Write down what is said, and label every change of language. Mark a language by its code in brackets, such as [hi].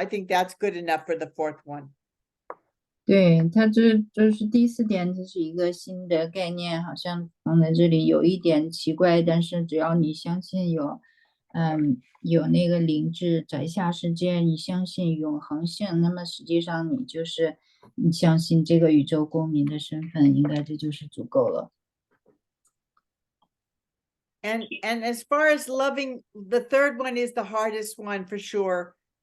[en] I think that's good enough for the 4th one. [zh] 对，它就是第4点，这是一个新的概念，好像放在这里有一点奇怪，但是只要你相信有那个灵智在下世界，你相信永恒性，那么实际上你相信这个宇宙公民的身份，应该这就是足够了。 [en] And as far as loving, the 3rd one is the hardest one for sure.